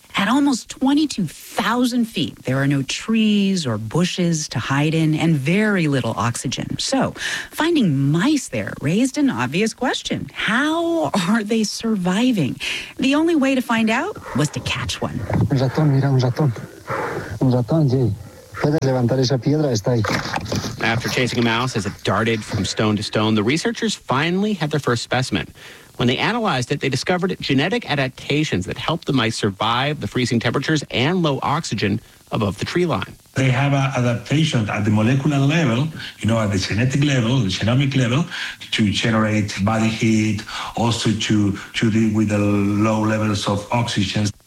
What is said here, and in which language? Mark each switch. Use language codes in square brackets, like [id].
[en] At almost 22,000 feet, there are no trees or bushes to hide in and very little oxygen. So finding mice there raised an obvious question. How are they surviving? The only way to find out was to catch one. [es] Un ratón, mira, un ratón. Un ratón, Jay. Puedes levantar esa piedra, está ahí. [en] After chasing a mouse as it darted from stone to stone, the researchers finally had their first specimen. When they analyzed it, they discovered genetic adaptations that help the mice survive the freezing temperatures and low oxygen above the tree line. They have an adaptation at the molecular level, you know, at the genetic level, the genomic level, to generate body heat, also to deal with the low levels of oxygen.